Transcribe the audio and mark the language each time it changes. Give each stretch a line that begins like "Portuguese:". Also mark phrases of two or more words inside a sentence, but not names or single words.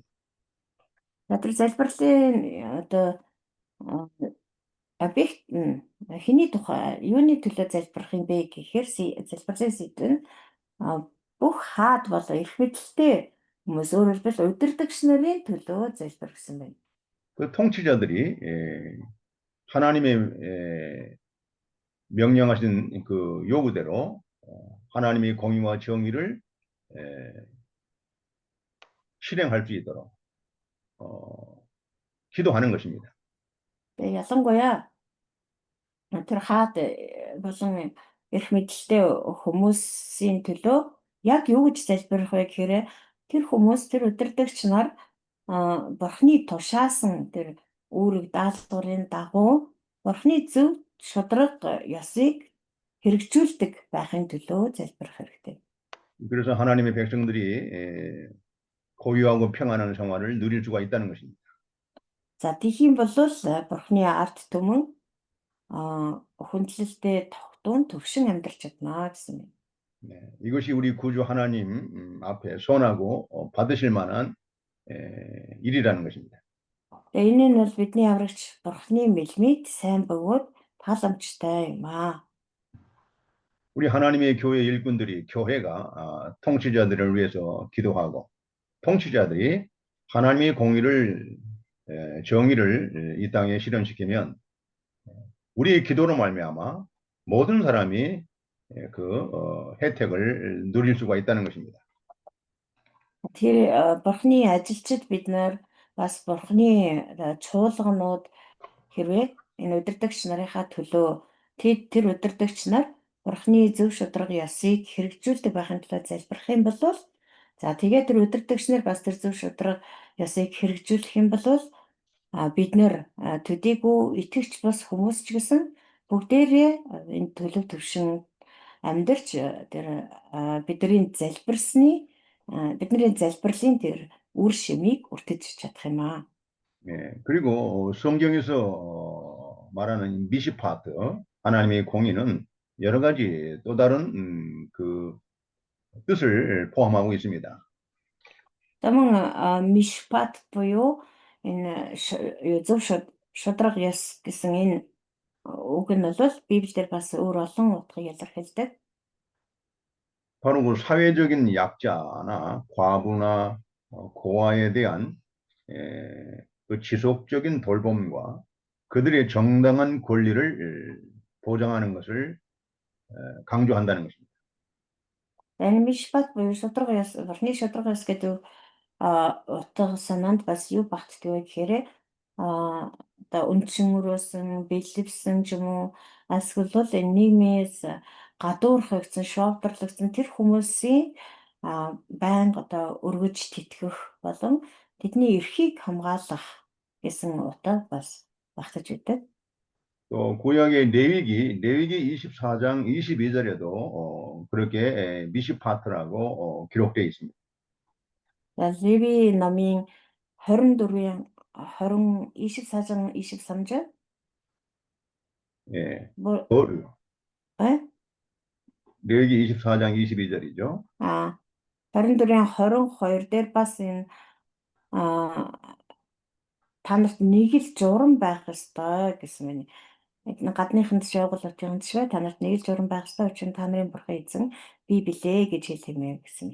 Mongolian: За тэр залбирлын одоо объект хэний тухай юуны төлөө залбирах юм бэ гэхээр залбирлын сэдв нь бүх хаад болон эрх мэдэлтэй хүмүүс өөрөөр хэлбэл удирдагч нарын төлөө залбир гэсэн байна.
Korean: 그 통치자들이 하나님의 명령하신 그 요구대로 하나님의 공의와 정의를 실행할 수 있도록 기도하는 것입니다.
Mongolian: Тэгээ ялангуяа тэр хаад болон эрх мэдэлтэй хүмүүсийн төлөө яг юу гэж залбирах вэ гэхээр тэр хүмүүс тэр удирдагч нар Бурхны тушаасан тэр үүрэг даалгаврын дагуу Бурхны зөв шударга ёсыг хэрэгжүүлдэг байхын төлөө залбирах хэрэгтэй.
Korean: 그래서 하나님의 백성들이 고유하고 평안한 생활을 누릴 수가 있다는 것입니다.
Mongolian: За тийм бол Бурхны ард түмэн хүндлэлтэй тогтун төвшин амьдарч чадна гэсэн юм.
Korean: 네, 이것이 우리 구주 하나님 앞에 선하고 받으실 만한 일이라는 것입니다.
Mongolian: Энэ нь бол бидний аврагч Бурхны мэлмид сайн бөгөөд тал амчтай юм аа.
Korean: 우리 하나님의 교회 일꾼들이 교회가 통치자들을 위해서 기도하고 통치자들이 하나님의 공의를 정의를 이 땅에 실현시키면 우리의 기도로 말미암아 모든 사람이 그 혜택을 누릴 수가 있다는 것입니다.
Mongolian: Тэр Бурхны ажилчид бид нар бас Бурхны чуулганууд хэрвээ энэ удирдагч нарынхаа төлөө тэр удирдагч нар Бурхны зөв шударга ёсыг хэрэгжүүлдэг байхын тулд залбирах юм бол за тэгээд тэр удирдагч нар бас тэр зөв шударга ёсыг хэрэгжүүлэх юм бол бид нэр төдийгүй итгэгч бас хүмүүс ч гэсэн бүгдээрээ энэ төлөв төвшин амьдарч тэр бидний залбирлын тэр үр шимийг үртэж чадах юм аа.
Korean: 예, 그리고 성경에서 말하는 미시파트, 하나님의 공의는 여러 가지 또 다른 그 뜻을 포함하고 있습니다.
Mongolian: Таман мишпат буюу энэ зөв шударга ёс гэсэн энэ үг нь бол Библиэр бас өөр олон утгыг илэрхийлдэг.
Korean: 바로 그 사회적인 약자나 과부나 고아에 대한 그 지속적인 돌봄과 그들의 정당한 권리를 보장하는 것을 강조한다는 것입니다.
Mongolian: Энэ мишпат буюу шударга ёс, Бурхны шударга ёс гэдэг утга санаанд бас юу багтдаг вэ гэхээр одоо үндсэн өрөөсөн, бэлэвсэн ч юм уу эсвэл бол энэ нийгмээс гадуурхагдсан, шовдрлогдсон тэр хүмүүсийн байнга одоо өргөж тэтгэх болон тэдний эрхийг хамгаалах гэсэн утга бас багтаж байдаг.
Korean: 또 구약의 레위기 24장 22절에도 그렇게 미시파트라고 기록되어 있습니다.
Mongolian: Леви номын 24-ийн 23-절
Korean: 예, 뭐 레위기 24장 22절이죠.
Mongolian: 24-ийн 22 дээр бас энэ та нарт нэг л журам байх ёстой гэсэн байна. Гадныханд шоугалуудын швэ та нарт нэг л журам байх ёстой учраас та нарын бурхан эзэн би билээ гэж хэлмээр гэсэн.